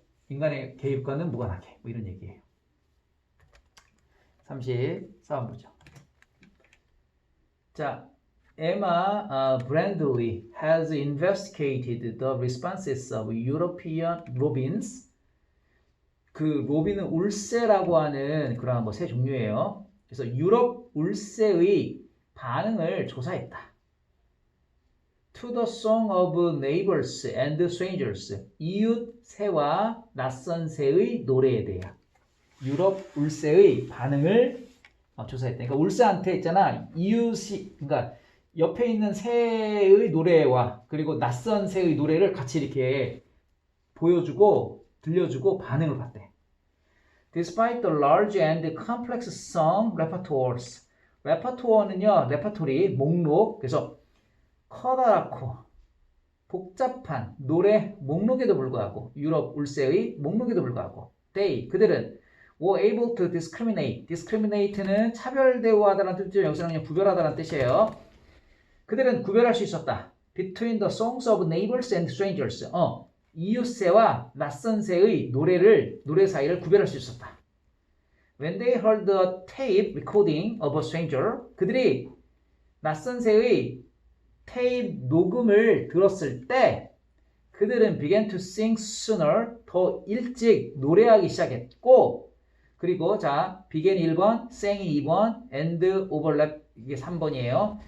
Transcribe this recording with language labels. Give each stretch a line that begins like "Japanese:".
Korean: 인간의 개입과는 무관하게 뭐 이런 얘기예요. 34번 보죠.
English: 자, Emma Brandley has investigated the responses of European robins.
Korean: 그 로빈은 울새라고 하는 그런 뭐 새 종류예요. 그래서 유럽 울새의 반응을 조사했다.
English: To the song of neighbors and strangers.
Korean: 이웃 새와 낯선 새의 노래에 대한 유럽 울새의 반응을 조사했다. 그러니까 울새한테 있잖아. 이웃이 그러니까 옆에 있는 새의 노래와 그리고 낯선 새의 노래를 같이 이렇게 보여주고 들려주고 반응을 봤대.
English: Despite the large and complex song repertoires.
Korean: 레퍼토어는요, 레퍼토리, 목록. 그래서 커다랗고 복잡한 노래 목록에도 불구하고 유럽 울새의 목록에도 불구하고 그들은
English: were able to discriminate.
Korean: discriminate는 차별 대우하다라는 뜻이죠. 여기서는 그냥 구별하다라는 뜻이에요. 그들은 구별할 수 있었다.
English: Between the songs of neighbors and strangers.
Korean: 이웃새와 낯선 새의 노래 사이를 구별할 수 있었다.
English: When they heard the tape recording of a stranger,
Korean: 그들이 낯선 새의 테이프 녹음을 들었을 때 그들은
English: began to sing sooner,
Korean: 더 일찍 노래하기 시작했고 그리고 자, begin 1번, sing이 2번,
English: and overlap
Korean: 이게 3번이에요.